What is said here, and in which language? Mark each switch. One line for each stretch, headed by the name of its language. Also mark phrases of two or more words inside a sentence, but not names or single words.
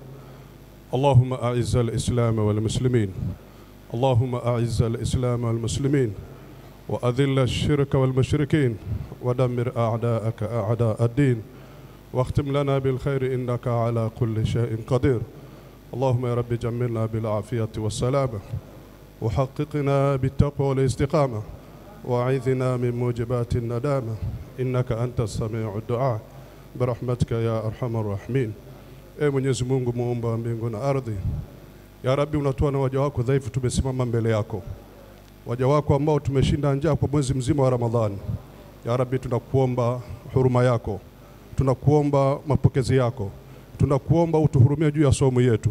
Arabic: اللهم أعز الإسلام والمسلمين، اللهم أعز الإسلام والمسلمين، وأذل الشرك والمشركين، ودمر أعداءك أعداء الدين، واختم لنا بالخير إنك على كل شيء قدير. اللهم يا رب جملنا بالعافية والسلامة، وحققنا بالتقوى والاستقامة، وأعذنا من موجبات الندامة، إنك أنت السميع الدعاء برحمتك يا أرحم الراحمين.
Swahili: Mwenyezi Mungu muumba mbingu na ardhi,
Arabic: يا رب
Swahili: unatoa na waja wako dhaifu tumesimama mbele yako, waja wako ambao tumeshinda njaa kwa mwezi mzima wa Ramadhani.
Arabic: يا رب
Swahili: tunakuomba huruma yako, tunakuomba mapokezi yako, tunakuomba utuhurumie juu ya somo yetu.